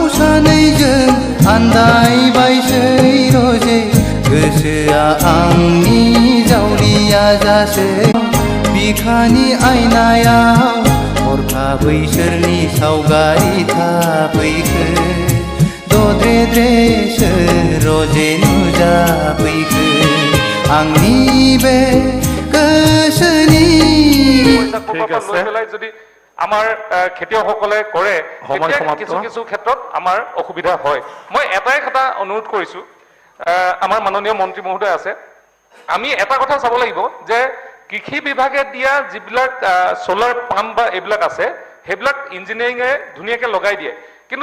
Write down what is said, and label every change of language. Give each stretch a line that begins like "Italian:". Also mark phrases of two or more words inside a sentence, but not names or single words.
Bodo: सानैजों आन्दायबायसै रजे गोसोआ आंनि जावलिया जासै बिखानि आयनायाव हरखाबै सोरनि सावगारि थाफैखो दद्रे द्रे सोर रजे नुजाफैखो आंनि बे गोसोनि
Assamese: যদি আমাৰ খেতিয়কসকলে কৰে কিছু কিছু ক্ষেত্ৰত আমাৰ অসুবিধা হয় মই এটাই কথা অনুৰোধ কৰিছো আমাৰ মাননীয় মন্ত্ৰী মহোদয় আছে আমি এটা কথা চাব লাগিব যে কৃষি বিভাগে দিয়া যিবিলাক সোলাৰ পাম্প বা এইবিলাক আছে সেইবিলাক ইঞ্জিনিয়াৰিঙে ধুনীয়াকৈ লগাই দিয়ে কিন্তু